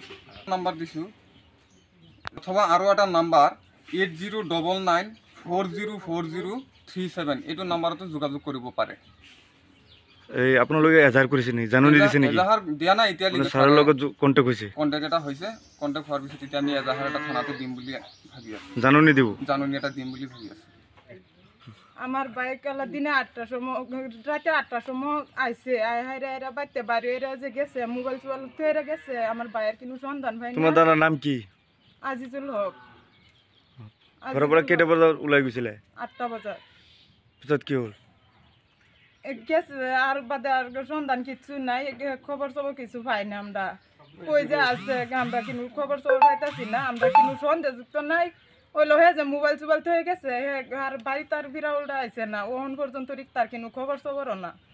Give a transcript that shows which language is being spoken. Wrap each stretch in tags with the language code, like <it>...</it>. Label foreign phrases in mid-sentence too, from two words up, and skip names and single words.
<as>নাম্বাৰ দিছোঁ অথবা আৰু এটা নাম্বাৰ 8099404037 এইটো নাম্বাৰতো যোগাযোগ কৰিব পাৰে। এই আপোনালোকে এজাহাৰ কৰিছে নেকি, জাননী দিছে নেকি? এজাহাৰ দিয়া নাই এতিয়ালৈকে। ছাৰৰ লগত কণ্টেক্ট হৈছে? কণ্টেক্ট এটা হৈছে। কণ্টেক্ট হোৱাৰ পিছত এতিয়া আমি এজাহাৰ এটা থানাতে দিম বুলি ভাবি আছোঁ। জাননী দিব? জাননী এটা দিম বুলি ভাবি আছোঁ।</as> <bn>আমার বাইক কালা দিনে 8টার সময় রাতে 8টার সময় আইসে আইরা বাইতে বাড়ি এরা যে গেছে মোবাইল টোবাইল থেকে গেছে আমার বাইয়ের কোনো সন্ধান পাই না। তোমার দাদার নাম কি? আজিজুল হক।</bn> <as>ঘৰৰ পৰা কেইটা বজাত ওলাই গৈছিলে? 8টা বজাত। পিছত কি হ'ল?</as> <bn>গেছে আর বাদে আর সন্ধান কিছু নাই, খবর সবর কিছু পাই না। আমরা কই যে আছে আমরা কিন্তু খবর সবর পাইতাছি না। আমরা কিন্তু সন্দেহযুক্ত নাই। ওইলো হে যে মোবাইল টোবাইল থেকে গেছে আর বাড়ি তার বিরাউলটা আইছে না ওহন পর্যন্ত তার কিন্তু খবর সবরও না।</bn>